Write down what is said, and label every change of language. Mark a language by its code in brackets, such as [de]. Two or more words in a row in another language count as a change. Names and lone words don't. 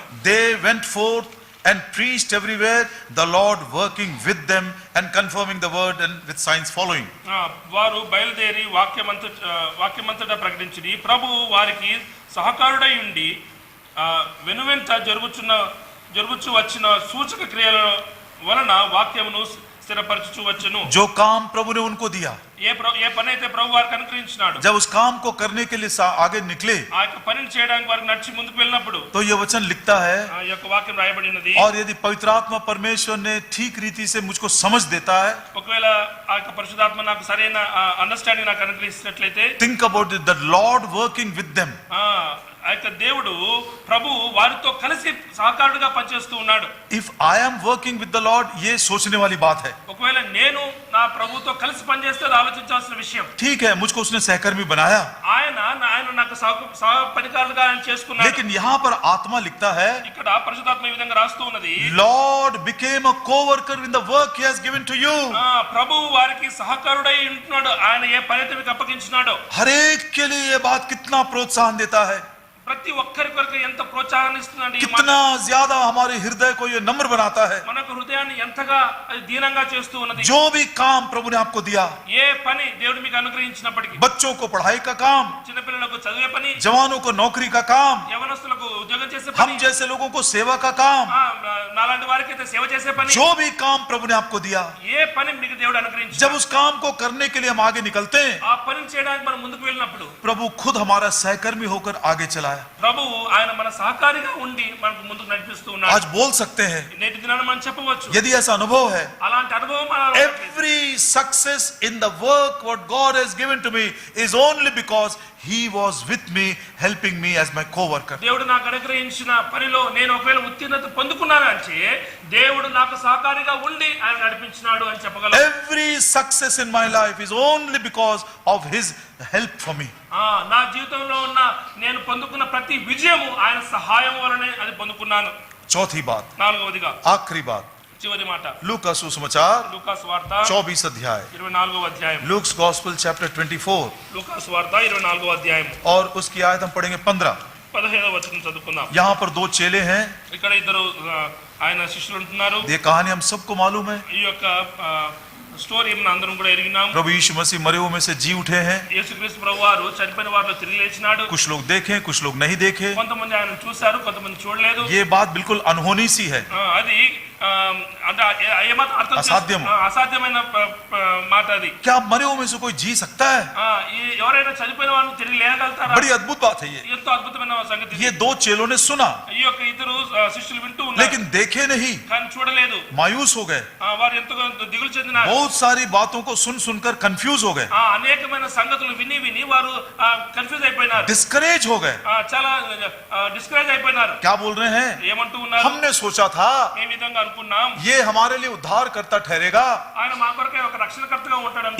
[en] They went forth and preached everywhere, the Lord working with them and confirming the word, and with signs following. [te] వారు బయలుదేరి వాక్యమంతటా ప్రకటించిరి, ప్రభువు వారికి సహకారుడై ఉండి వెనువెంట జరుగుచు వచ్చిన సూచక క్రియల వలన వాక్యమును స్థిరపరచుచు వచ్చును. [hi] जो काम प्रभु ने उनको दिया, [te] ఏ పని అయితే ప్రభు వారికి అనుగ్రహించినాడు, [hi] जब उस काम को करने के लिए आगे निकले, [te] ఆ యొక్క పనిని చేయడానికి వారికి నడిచి ముందుకు వెళ్ళినప్పుడు [hi] तो ये वचन लिखता है, [te] ఆ యొక్క వాక్యం రాయబడినది. [hi] और यदि पवित्र आत्मा परमेश्वर ने ठीक रीति से मुझको समझ देता है, [te] ఒకవేళ ఆ యొక్క పరిశుద్ధాత్మ నాకు సరైన అండర్స్టాండింగ్ నాకు అనుగ్రహించినట్లయితే, [en] think about it, the Lord working with them. [te] ఆ యొక్క దేవుడు ప్రభు వారితో కలిసి సహకారుడుగా పనిచేస్తూ ఉన్నాడు. [en] If I am working with the Lord, [hi] ये सोचने वाली बात है. [te] ఒకవేళ నేను నా ప్రభుతో కలిసి పనిచేస్తే అది ఆలోచించాల్సిన విషయం. [hi] ठीक है, मुझको उसने सहकर्मी बनाया, [te] ఆయన నాకు సహ పనికారులుగా ఆయన చేసుకున్నాడు. [hi] लेकिन यहाँ पर आत्मा लिखता है, [te] ఇక్కడ పరిశుద్ధాత్మ ఈ విధంగా రాస్తూ ఉన్నది, [en] Lord became a co-worker in the work he has given to you. [te] ప్రభువు వారికి సహకారుడై ఉంటున్నాడు. ఆయన ఏ పని అయితే మీకు అప్పగించినాడో, [hi] हर एक के लिए ये बात कितना प्रोत्साहन देता है, [te] ప్రతి ఒక్కరి కొరకు ఎంత ప్రోత్సాహాన్ని ఇస్తుందండి. [hi] कितना ज्यादा हमारे हृदय को ये नम्र बनाता है. [te] మనకు హృదయాన్ని ఎంతగా అది దీనంగా చేస్తూ ఉన్నది. [hi] जो भी काम प्रभु ने आपको दिया, [te] ఏ పని దేవుడు మీకు అనుగ్రహించినప్పటికీ, [hi] बच्चों को पढ़ाई का काम, [te] చిన్నపిల్లలకు చదివే పని, [hi] जवानों को नौकरी का काम, [te] యవనస్తులకు ఉద్యోగం చేసే हम పని, [hi] जैसे लोगों को सेवा का काम, [te] నాలాంటి వారికి అయితే సేవ చేసే పని, [hi] जो भी काम प्रभु ने आपको दिया, [te] ఏ పని మీకు దేవుడు అనుగ్రహించాడు, [hi] जब उस काम को करने के लिए हम आगे निकलते हैं, [te] ఆ పనిని చేయడానికి మనం ముందుకు వెళ్ళినప్పుడు [hi] प्रभु खुद हमारा सहकर्मी होकर आगे चलाया. [te] ప్రభువు ఆయన మన సహకారిగా ఉండి మనకు ముందుకు నడిపిస్తూ ఉన్నాడు. [hi] आज बोल सकते हैं, [te] నేటి దినాన మనం చెప్పవచ్చు, [hi] यदि ऐसा अनुभव है, [te] అలాంటి అనుభవం మనలో ఉన్నది. [en] every success in the work what God has given to me is only because he was with me, helping me as my co-worker. [te] దేవుడు నాకు అనుగ్రహించిన పనిలో నేను ఒకవేళ ఉత్తీర్ణత పొందుకున్నాను అంటే దేవుడు నాకు సహకారిగా ఉండి ఆయన నడిపించినాడు అని చెప్పగలను. [en] Every success in my life is only because of his help for me. [te] నా జీవితంలో ఉన్న నేను పొందుకున్న ప్రతి విజయము ఆయన సహాయం వలనే అది పొందుకున్నాను. [hi] चौथी बात, [te] నాలుగవదిగా [hi] आखिरी बात, [te] చివరి మాట, [hi] लूका सुसमाचार [te] లూకాసు వార్త [hi] 24 अध्याय, [te] 24వ అధ్యాయం. [en] Luke's Gospel chapter 24, [te] లూకాసు వార్త 24వ అధ్యాయం [hi] और उसकी आयत हम पढ़ेंगे 15. [te] 15వ వచనం చదువుకుందాం. [hi] यहाँ पर दो चेले हैं, [te] ఇక్కడ ఇద్దరు ఆయన శిష్యులు ఉంటున్నారు. [hi] ये कहानी हम सबको मालूम है. [te] ఈ యొక్క స్టోరీ మనం అందరం కూడా ఎరిగినాం. [hi] प्रभु यीशु मसीह मरे हुए में से जी उठे हैं। [te] యేసుక్రీస్తు ప్రభువారు చనిపోయిన వారిలో తిరిగి లేచినాడు. [hi] कुछ लोग देखे, कुछ लोग नहीं देखे। [te] కొంతమంది ఆయన చూశారు, కొంతమంది చూడలేదు. [hi] ये बात बिल्कुल अनहोनी सी है, [te] అది అంటే ఏమాత్రం అర్థం అసాధ్యం. అసాధ్యమైన మాట అది. [hi] क्या मरे हुए में से कोई जी सकता है? [te] ఎవరైనా చనిపోయిన వారిని తిరిగి లేయగలుగుతారా? [hi] बड़ी अद्भुत बात है ये। [te] ఎంతో అద్భుతమైన సంగతి. [hi] ये दो चेलों ने सुना, [te] ఈ యొక్క ఇద్దరు శిష్యులు వింటూ ఉన్నారు, [hi] लेकिन देखे नहीं, [te] కానీ చూడలేదు. [hi] मायूस हो गए। [te] వారు ఎంతో దిగులు చెందినారు. [hi] बहुत सारी बातों को सुन सुनकर कंफ्यूज हो गए, [te] అనేకమైన సంగతులు విని విని వారు కన్ఫ్యూజ్ అయిపోయినారు, [hi] डिस्करेज हो गए। [te] చాలా డిస్కరేజ్ అయిపోయినారు. [hi] क्या बोल रहे हैं? [te] ఏమంటూ ఉన్నారు? [hi] हमने सोचा था [te] ఏ విధంగా అనుకున్నాం, [hi] ये हमारे लिए उद्धारकर्ता ठहरेगा, [te] ఆయన మా కొరకే ఒక రక్షణకర్తగా ఉంటాడు అనుకున్నాం.